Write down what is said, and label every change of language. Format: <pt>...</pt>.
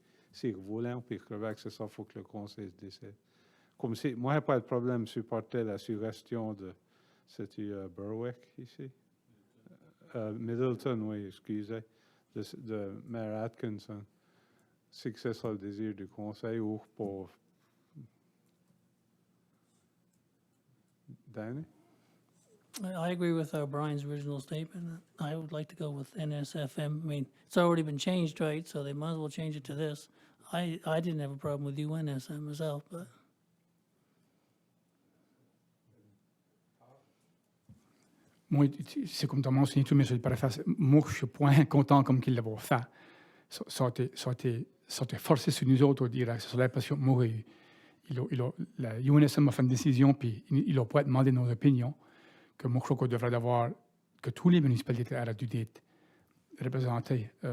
<fr>Si vous voulez, puis c'est ça, il faut que le conseil se décide. Comme si, moi, je n'ai pas de problème de supporter la suggestion de, c'est-tu Berwick ici? Middleton, oui, excusez, de Mayor Atkinson. Si c'est ça le désir du conseil ou pour Danny?</fr> <en>I agree with Brian's original statement. I would like to go with NSFM. I mean, it's already been changed, right? So they might as well change it to this. I didn't have a problem with UNSM myself, but</en> <fr>Moi, c'est comme tu as mentionné tout, monsieur le préfet, moi, je suis point content comme qu'il l'avait fait. Ça a été forcé sur nous autres, on dirait. C'est l'impression que moi, la UNSM a fait une décision, puis il n'a pas demandé nos opinions, que moi, je crois qu'on devrait avoir, que tous les municipalités auraient dû être représentées.</fr>